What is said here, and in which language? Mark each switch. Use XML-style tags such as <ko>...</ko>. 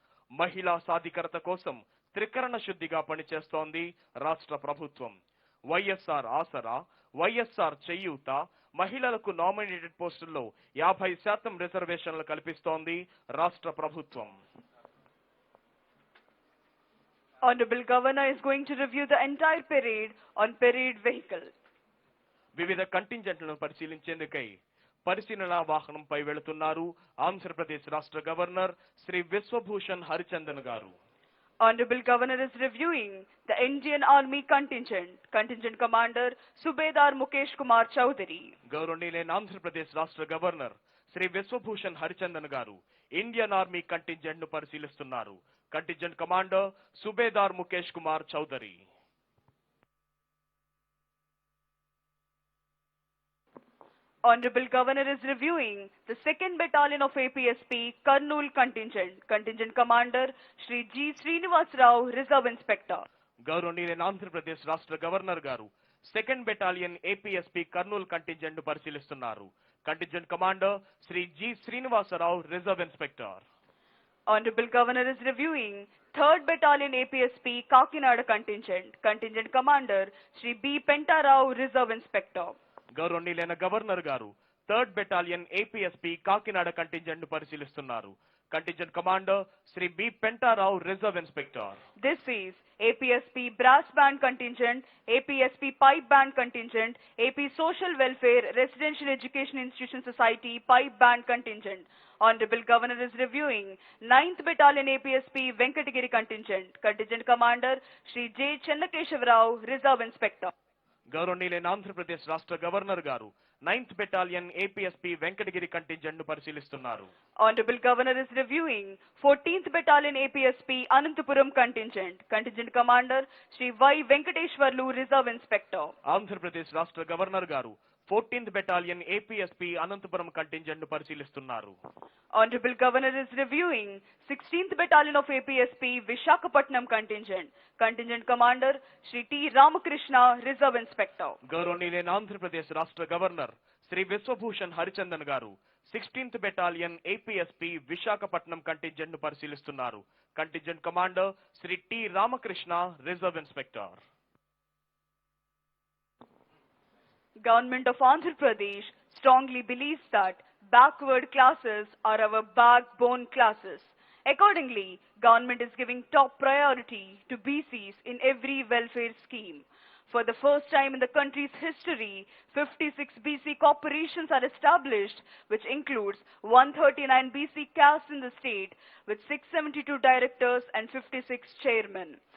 <te>మహిళా సాధికారత కోసం త్రికరణ శుద్ధిగా పనిచేస్తోంది రాష్ట్ర ప్రభుత్వం. వైఎస్ఆర్ ఆసరా, వైఎస్ఆర్ చేయూత, మహిళలకు నామినేటెడ్ పోస్టుల్లో 50% రిజర్వేషన్లు కల్పిస్తోంది రాష్ట్ర ప్రభుత్వం.</te> <en>Honorable Governor is going to review the entire parade on parade vehicle.</en> <te>వివిధ కంటింజెంట్లను పరిశీలించేందుకై పరిశీలనా వాహనంపై వెళుతున్నారు ఆంధ్రప్రదేశ్ రాష్ట్ర గవర్నర్ శ్రీ విశ్వభూషణ్ హరిచందన్ గారు.</te> <en>Honorable Governor is reviewing the Indian Army Contingent Commander Subedar Mukesh Kumar Chowdhury.</en> <te>గౌరవనీయులైన ఆంధ్రప్రదేశ్ రాష్ట్ర గవర్నర్ శ్రీ విశ్వభూషణ్ హరిచందన్ గారు ఇండియన్ ఆర్మీ కంటింజెంట్ ను పరిశీలిస్తున్నారు. Contingent commander subedar Mukesh Kumar Chowdary.</te> <en>Honorable Governor is reviewing the 2nd Battalion of APSP Kurnool Contingent Commander Shri G. Srinivas Rao, Reserve Inspector.</en> <te>గౌరవనీయులైన ఆంధ్రప్రదేశ్ రాష్ట్ర governor గారు 2nd Battalion APSP Kurnool contingent ను పరిశీలిస్తున్నారు. Contingent commander Shri G Srinivasarao, reserve inspector.</te> <en>Honorable Governor is reviewing 3rd Battalion APSP Kakinada Contingent Commander Shri B. Pentarao, Reserve Inspector.</en> <te>గౌరవనీయులైన governor గారు 3rd Battalion APSP Kakinada contingent ను పరిశీలిస్తున్నారు. Contingent commander Shri B Pentarao, reserve inspector.</te> <en>This is APSP Brass Band Contingent, APSP Pipe Band Contingent, AP Social Welfare Residential Education Institution Society Pipe Band Contingent. Honorable Governor is reviewing 9th Battalion APSP Venkatagiri Contingent Commander Shri J. Chennakeshavarao, Reserve Inspector.</en> <te>గౌరవనీయులైన ఆంధ్రప్రదేశ్ రాష్ట్ర governor గారు 9th Battalion APSP Venkatagiri contingent ను పరిశీలిస్తున్నారు.</te> <en>Honorable Governor is reviewing 14th Battalion APSP Anantapuram Contingent Commander Shri Y. Venkateshwarlu, Reserve Inspector.</en> <te>Andhra Pradesh రాష్ట్ర governor గారు 14th Battalion APSP Anantapuram contingent ను పరిశీలిస్తున్నారు.</te> <en>Honorable Governor is reviewing 16th Battalion of APSP Vishakhapatnam Contingent Commander Shri T. Ramakrishna, Reserve Inspector.</en> <te>గౌరవనీయులైన ఆంధ్రప్రదేశ్ రాష్ట్ర governor Shri Vishwabhushan Harichandan గారు 16th Battalion APSP Visakhapatnam contingent ను పరిశీలిస్తున్నారు. Contingent commander Shri T Ramakrishna, reserve inspector.</te> <en>Government of Andhra Pradesh strongly believes that backward classes are our backbone classes. Accordingly, government is giving top priority to BCs in every welfare scheme. For the first time in the country's history, 56 BC corporations are established, which includes 139 BC castes in the state, with 672 directors and 56 chairmen.</en>